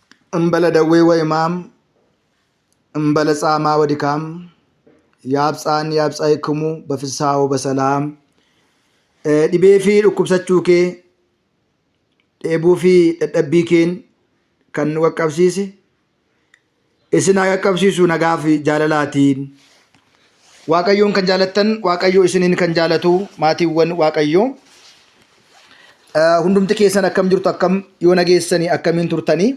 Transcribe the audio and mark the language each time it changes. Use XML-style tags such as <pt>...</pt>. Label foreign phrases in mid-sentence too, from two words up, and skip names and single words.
<gez>እምበለ ደዌ ወሕማም እምበለ ጻማ ወድካም ያብጻን ያብጻይክሙ በፍስሐ ወበሰላም</gez> <om>dhibee fi dhukkubsachuu kee dheebuu fi dadhabbii keen kan nu qaqqabsiise isin haa qaqqabsiisu nagaa fi jaalalaatiin. Waaqayyoon kan jaalattan Waaqayyoo isiniin kan jaalatu maatiiwwan Waaqayyoo hundumti keessan akkam jirtu, akkam yoo nageessanii akkamiin turtanii.</om>